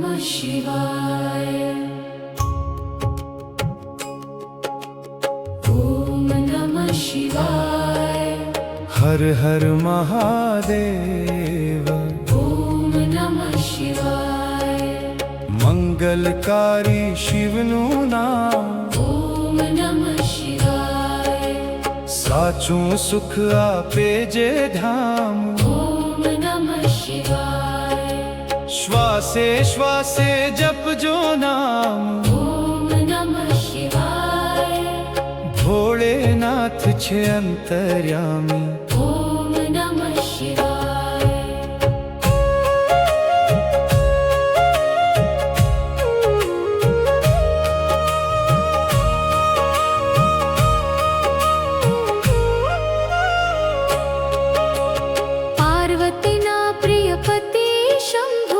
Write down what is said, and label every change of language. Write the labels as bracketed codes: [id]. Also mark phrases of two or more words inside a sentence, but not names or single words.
[sa] शिवाय। ओम नमः शिवाय। हर हर महादेव। ओम नमः शिवाय। [gu] મંગલકારી શિવનું નામ। [sa] ओम नमः शिवाय। [gu] साचું સુખ આપે જે ધામ। [sa] ओम नमः शिवाय। [gu] શ્વાસે શ્વાસે જપજો નામ। [sa] ओम नमः शिवाय। [gu] ભોળેનાથ છે અંતર્યામી। [sa] ओम नमः शिवाय। [gu] પાર્વતીના પ્રિયપતિ શંભુ।